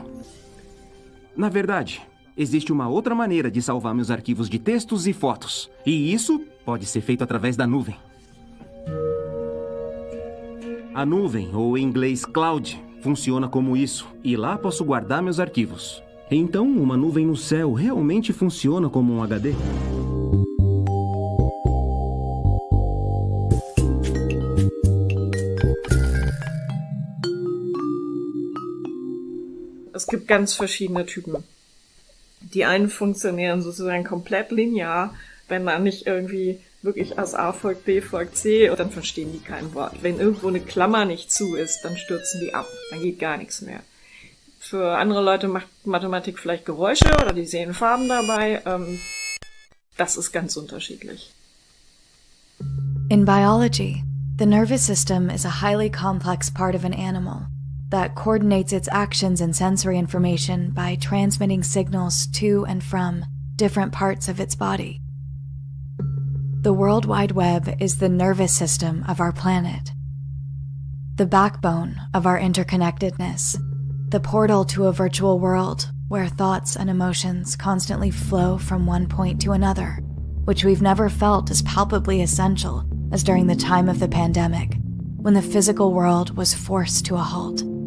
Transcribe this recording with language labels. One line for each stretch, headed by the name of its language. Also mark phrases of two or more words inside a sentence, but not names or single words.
Portuguese: Na verdade, existe uma outra maneira de salvar meus arquivos de textos e fotos. E isso pode ser feito através da nuvem. A nuvem, ou em inglês cloud, funciona como isso, e lá posso guardar meus arquivos. Então, uma nuvem no céu realmente funciona como um HD?
German: Es gibt ganz verschiedene Typen. Die einen funktionieren sozusagen komplett linear, wenn da nicht irgendwie wirklich aus A folgt B folgt C, und dann verstehen die kein Wort. Wenn irgendwo eine Klammer nicht zu ist, dann stürzen die ab, dann geht gar nichts mehr. Für andere Leute macht Mathematik vielleicht Geräusche oder die sehen Farben dabei. Das ist ganz unterschiedlich.
English: In biology, the nervous system is a highly complex part of an animal that coordinates its actions and sensory information by transmitting signals to and from different parts of its body. The World Wide Web is the nervous system of our planet, the backbone of our interconnectedness, the portal to a virtual world where thoughts and emotions constantly flow from one point to another, which we've never felt as palpably essential as during the time of the pandemic, when the physical world was forced to a halt.